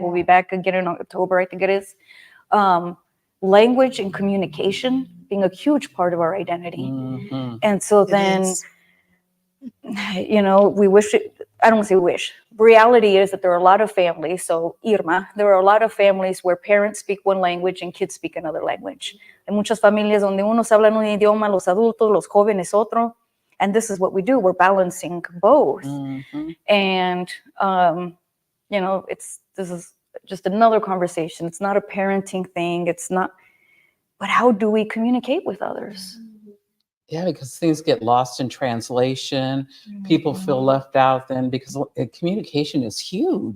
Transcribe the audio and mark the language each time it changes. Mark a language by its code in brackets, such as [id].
[en] We'll be back again in October, I think it is. Language and communication being a huge part of our identity. And so then, we wish it, I don't want to say wish. Reality is that there are a lot of families. So Irma, there are a lot of families where parents speak one language and kids speak another language. [es] Hay muchas familias donde unos hablan un idioma, los adultos, los jóvenes otro. [en] And this is what we do. We're balancing both. And, this is just another conversation. It's not a parenting thing. It's not, but how do we communicate with others? Yeah, because things get lost in translation. People feel left out then because communication is huge.